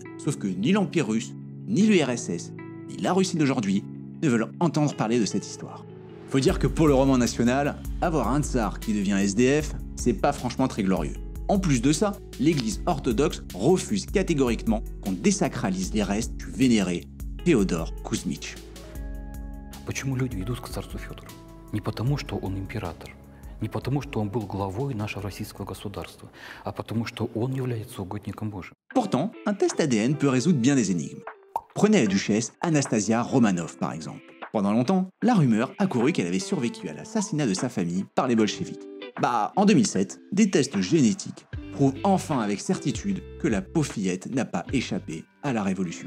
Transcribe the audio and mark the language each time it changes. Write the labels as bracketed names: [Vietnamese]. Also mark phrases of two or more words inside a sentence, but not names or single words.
[French] Sauf que ni l'Empire russe, ni l'URSS, ni la Russie d'aujourd'hui ne veulent entendre parler de cette histoire. Faut dire que pour le roman national, avoir un tsar qui devient SDF, c'est pas franchement très glorieux. En plus de ça, l'église orthodoxe refuse catégoriquement qu'on désacralise les restes du vénéré Féodor Kuzmich. [Russian] Почему люди идут к царству Федору? Не потому, что он император, не потому, что он был главой нашего российского государства, а потому, что он является угодником Божьим. [French] Pourtant, un test ADN peut résoudre bien des énigmes. Prenez la duchesse Anastasia Romanov par exemple. Pendant longtemps, la rumeur a couru qu'elle avait survécu à l'assassinat de sa famille par les bolcheviks. En 2007, des tests génétiques prouvent enfin avec certitude que la pauvre fillette n'a pas échappé à la révolution.